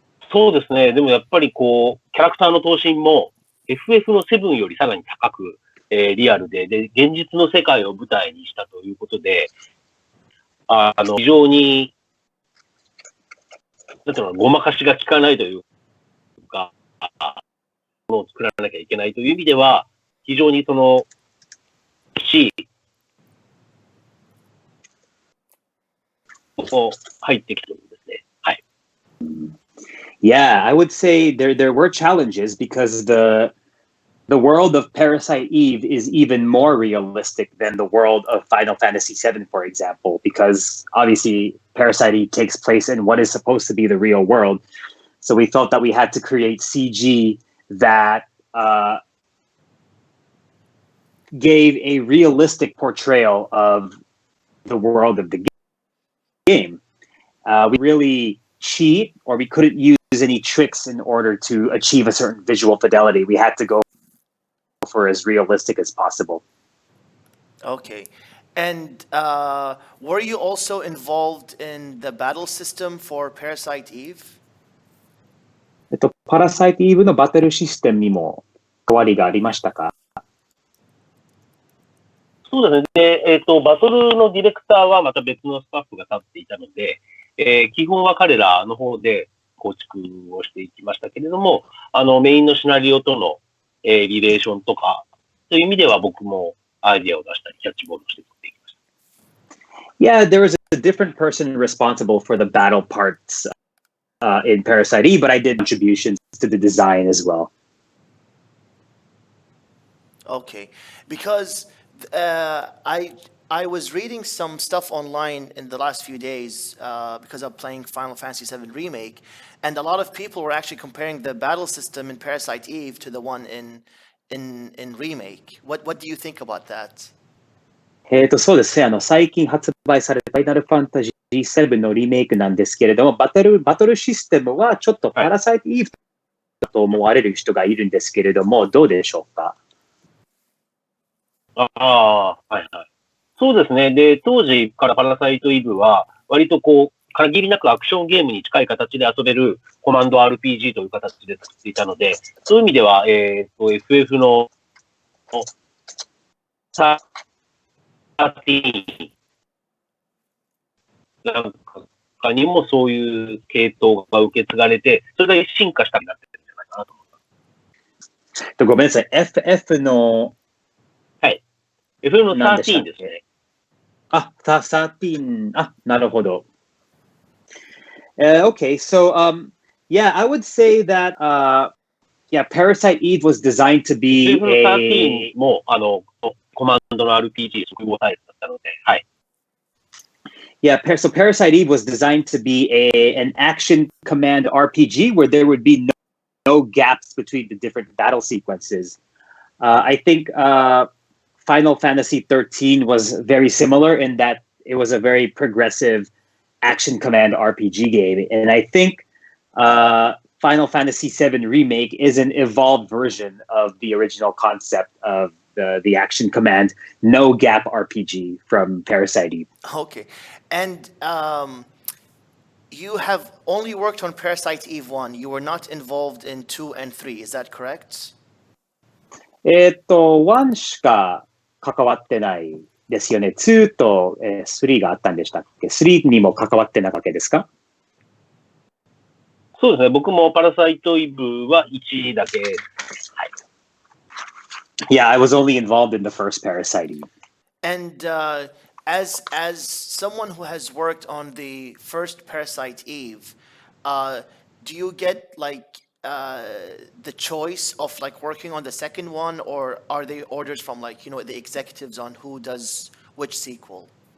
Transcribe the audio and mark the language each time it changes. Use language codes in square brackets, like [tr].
[ja] そうですね。でもやっぱりこう、キャラクターの頭身も FF の7よりさらに高く、リアルで、現実の世界を舞台にしたということで、非常に、なんていうのかな、ごまかしが効かないというか、ものを作らなきゃいけないという意味では、非常に入ってきてるんですね。はい。 [en] Yeah, I would say there were challenges because the world of Parasite Eve is even more realistic than the world of Final Fantasy VII, for example, because obviously Parasite Eve takes place in what is supposed to be the real world. So we felt that we had to create CG that gave a realistic portrayal of the world of the game. We really cheat, or we couldn't use any tricks in order to achieve a certain visual fidelity. We had to go for as realistic as possible. Okay. And were you also involved in the battle system for Parasite Eve? [ja] パラサイトイーブのバトルシステムにも変わりがありましたか？そうですね。で、バトルのディレクターはまた別のスタッフが立っていたので、基本は彼らの方で構築をしていきましたけれども、メインのシナリオとの、リレーションとか、という意味では僕もアイディアを出したり、キャッチボールをしていきました。 [en] Yeah, there was a different person responsible for the battle parts in Parasite Eve, but I did contributions to the design as well. Okay. Because I was reading some stuff online in the last few days because I'm playing Final Fantasy VII Remake, and a lot of people were actually comparing the battle system in Parasite Eve to the one in Remake. What do you think about that? [ja] そうですね。最近発売されたファイナルファンタジー7のリメイクなんですけれども、バトルシステムはちょっとパラサイトイーブだと思われる人がいるんですけれども、どうでしょうか？はいはい。そうですね。で、当時からパラサイトイブは、割とこう、限りなくアクションゲームに近い形で遊べるコマンド RPG という形で作っていたので、そういう意味では、FF の13なんかにもそういう系統が受け継がれて、それが進化したになってるんじゃないかなと思います。ごめんなさい。FF のはい。FF の13ですね。 13。 なるほど。 [en] Okay, so yeah, I would say that yeah, Parasite Eve was designed to be [ja] FF の13もコマンドの RPG 即合タイプだったので、はい。 [en] Yeah, so Parasite Eve was designed to be an action command RPG where there would be no gaps between the different battle sequences. I think Final Fantasy 13 was very similar in that it was a very progressive action command RPG game. And I think Final Fantasy 7 Remake is an evolved version of the original concept of the action command no gap RPG from Parasite Eve. Okay. And you have only worked on Parasite Eve 1. You were not involved in 2 and 3. Is that correct? [ja] 1しか関わってないですよね。 2と3があったんでしたっけ？3 にも関わってないわけですか？そうですね。僕もパラサイトイブは1だけ。はい。 [en] Yeah, I was only involved in the first Parasite Eve. And as someone who has worked on the first Parasite Eve, do you get like the choice of like working on the second one, or are they orders from like, you know, the executives on who does which sequel?